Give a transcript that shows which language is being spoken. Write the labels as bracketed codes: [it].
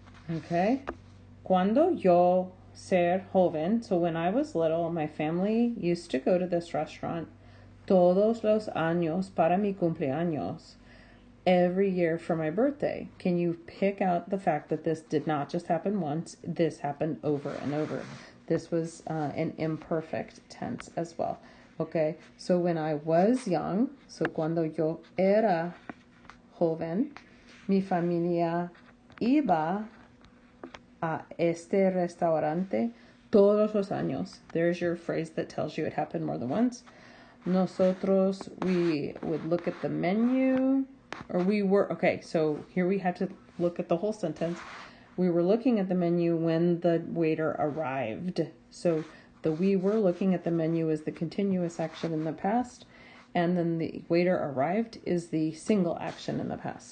[en] Okay, [es] cuando yo ser joven, [en] so when I was little, my family used to go to this restaurant [es] todos los años para mi cumpleaños. [en] Every year for my birthday. Can you pick out the fact that this did not just happen once? This happened over and over. This was an imperfect tense as well. Okay, so when I was young, so [es] cuando yo era joven, mi familia iba a este restaurante todos los años. [en] There's your phrase that tells you it happened more than once. [es] Nosotros, [en] we would look at the menu. Or we were, okay, so here we have to look at the whole sentence. We were looking at the menu when the waiter arrived. So the we were looking at the menu is the continuous action in the past, and then the waiter arrived is the single action in the past.